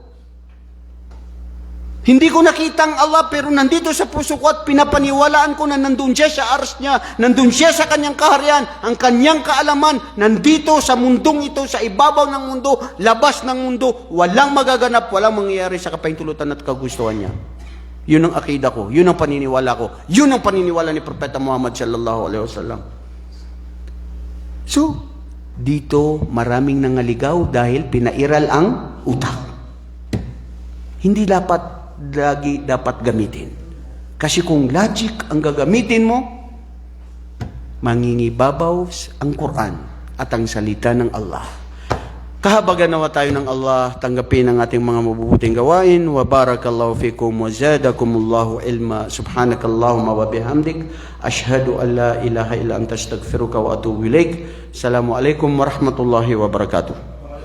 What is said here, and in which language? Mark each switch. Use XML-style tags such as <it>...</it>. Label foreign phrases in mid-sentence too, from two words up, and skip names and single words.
<tl>Hindi ko nakita ang Allah, pero nandito sa puso ko at pinapaniwalaan ko na nandun siya sa ars niya, nandun siya sa kanyang kaharian, ang kanyang kaalaman, nandito sa mundong ito, sa ibabaw ng mundo, labas ng mundo, walang magaganap, walang mangyayari sa kapahintulutan at kagustuhan niya. Yun ang akida ko, yun ang paniniwala ko, yun ang paniniwala ni Propeta Muhammad</tl> <ar>صلى الله عليه وسلم.</ar> <tl>So, dito maraming nangaligaw dahil pinairal ang utak. Hindi lagi dapat gamitin. Kasi kung logic ang gagamitin mo, mangingibabaw ang Quran at ang salita ng Allah. Kahabagan nawa tayo ng Allah, tanggapin ang ating mga mabubuting gawain.</tl> <ar>وبارك الله فيكم وزادكم الله علما. سبحانك اللهم وبحمدك أشهد أن لا إله إلا أنت أستغفرك وأتوب إليك. السلام عليكم ورحمة الله وبركاته.</ar>